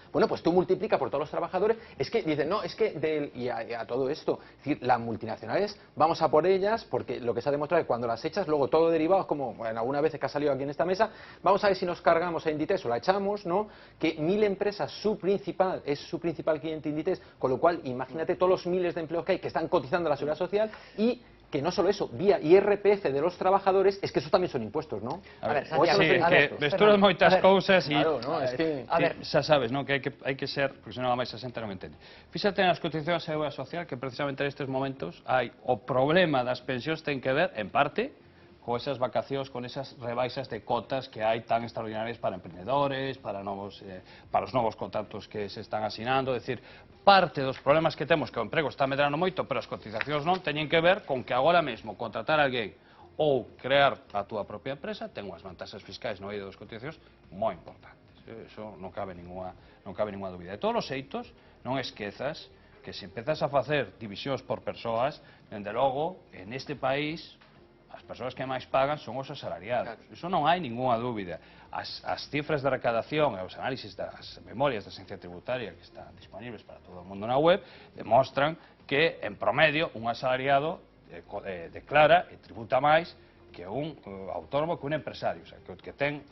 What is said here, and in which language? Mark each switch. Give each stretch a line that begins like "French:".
Spanish: Bueno, pues tú multiplica por todos los trabajadores, es que dicen, no, es que, y a todo esto, es decir, las multinacionales, vamos a por ellas, porque lo que se ha demostrado es que cuando las echas, luego todo derivado, como en algunas veces que ha salido aquí en esta mesa, vamos a ver si nos cargamos a Inditex o la echamos, ¿no? Que 1000 empresas, es su principal cliente Inditex, con lo cual imagínate todos los miles de empleos que hay que están cotizando a la seguridad social y que no solo eso, vía IRPF de los trabajadores, es que eso tamén son impuestos, ¿no?
Galician: A ver, que vesturas moitas cousas e xa sabes, non? Que hai que ser, porque senón a máis a xente non entende. Fíxate nas cotizacións da seguridade social que precisamente nestes momentos hai o problema das pensións ten que ver, en parte, con esas vacacións, con esas rebaixas de cotas que hai tan extraordinarias para emprendedores, para os novos contratos que se están asinando, é dicir, parte dos problemas que temos, que o emprego está medrando moito, pero as cotizacións non, teñen que ver con que agora mesmo contratar a alguén ou crear a túa propia empresa ten unhas vantaxes fiscais no eido das cotizacións moi importantes. Eso non cabe ninguna dúbida. De todos os xeitos, non esquezas que se empezas a facer divisións por persoas, dende logo, en este país, as persoas que máis pagan son os asalariados. Iso non hai ninguna dúbida. As cifras de recadación e os análisis das memorias da Agencia Tributaria que están disponibles para todo o mundo na web demostran que, en promedio, un asalariado declara e tributa máis que un autónomo que un empresario, o sea, que ten...